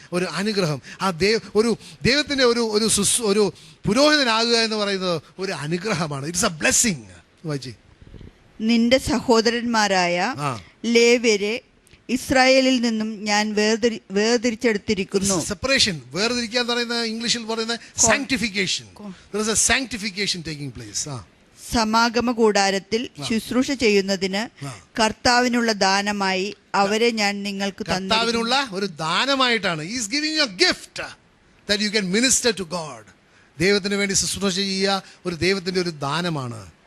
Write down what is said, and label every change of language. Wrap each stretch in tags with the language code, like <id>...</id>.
<ml>ഒരു അനുഗ്രഹം, ആ ദൈവത്തിൻ്റെ ഒരു പുരോഹിതനാകുക എന്ന് പറയുന്നത് ഒരു അനുഗ്രഹമാണ്.</ml> <en>It's a blessing.</en> <ml>വായിച്ചേ. നിന്റെ സഹോദരന്മാരായ ലേവ്യരെ ഇസ്രായേലിൽ നിന്നും ഞാൻ വേർതിരിച്ചെടുത്തിരിക്കുന്നു. സെപ്പറേഷൻ, വേർതിരിക്കുക എന്ന് പറയുന്നത് ഇംഗ്ലീഷിൽ പറയുന്നത് sanctification.</ml> <en>there is a sanctification taking place.</en> <ml>സമാഗമ കൂടാരത്തിൽ ശുശ്രൂഷ ചെയ്യുന്നതിന് കർത്താവിനുള്ള ദാനമായി അവരെ ഞാൻ നിങ്ങൾക്ക് കർത്താവിനുള്ള ഒരു ദാനമായിട്ടാണ്.</ml> <en>he is giving you a gift that you can minister to God.</en> <ml>ദൈവത്തിന് വേണ്ടി ശുശ്രൂഷ ചെയ്യുക ഒരു ദൈവത്തിന്റെ ഒരു ദാനമാണ്.</ml>